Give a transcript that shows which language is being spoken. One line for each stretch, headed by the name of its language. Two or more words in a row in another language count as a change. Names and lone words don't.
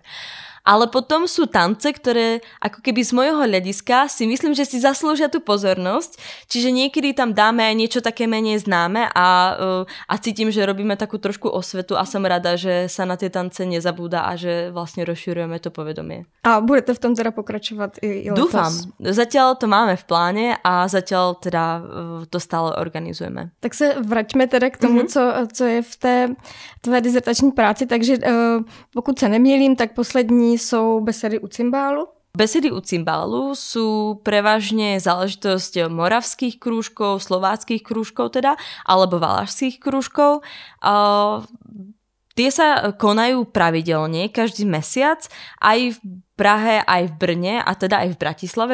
Slovak: Ale potom sú tance, ktoré ako keby z môjho hľadiska si myslím, že si zaslúžia tú pozornosť, čiže niekedy tam dáme aj niečo také menej známe a cítim, že robíme takú trošku osvetu a som rada, že sa na tie tance nezabúda a že vlastne rozširujeme to povedomie.
Czech: A budete v tom teda pokračovať i letos?
Slovak: Dúfam. Zatiaľ to máme v pláne a zatiaľ teda to stále organizujeme.
Czech: Tak se vraťme teda k tomu, co je v té tvé dizertační práci, takže pokud se nemýlím, tak poslední jsou besedy u cymbálu.
Slovak: Besedy u cymbálu sú prevažne záležitosť moravských krúžkov, slováckých krúžkov teda, alebo valašských krúžkov. Tie sa konajú pravidelne, každý mesiac, aj v Prahe, aj v Brne a teda aj v Bratislave.